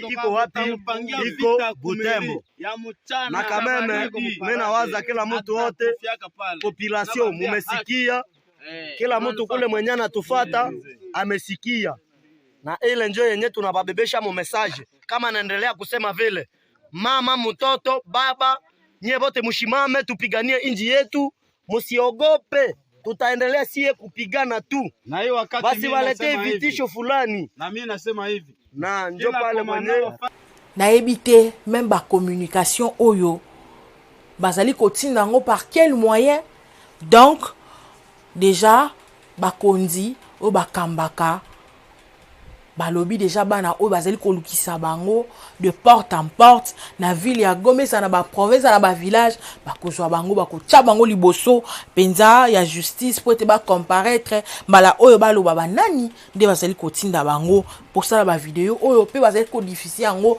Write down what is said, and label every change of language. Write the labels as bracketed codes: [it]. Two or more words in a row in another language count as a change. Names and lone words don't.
[sw] iko wapi iko Butembo na kameme mimi nawaza kila mtu wote population mumesikia kila mtu kule mwenye anatufuata amesikia na ile njoo yenyewe tunababebesha mu message kama anaendelea kusema vile mama mtoto baba nyie bote mshimame tupiganie inji yetu msiogope tutaendelea sie kupigana tu na hiyo wakati basi waletee vitisho fulani na mimi nasema hivi na njoo pale mwenyewe [ln] na ebite même ba communication oyo bazali kotinda ngo [fr] par quel moyen donc déjà [ln] bakonzi o bakambaka balobi déjà bana o bazali kolukisa bango [fr] de porte en porte [ln] na ville ya Goma na ba province na ba village bakozwa bango bakotia bango liboso penza ya justice pour te ba comparaître mbala oyo baloba banani nde bazali kotinda bango [fr] pour ça la vidéo [ln] oyo pe bazali codifier yango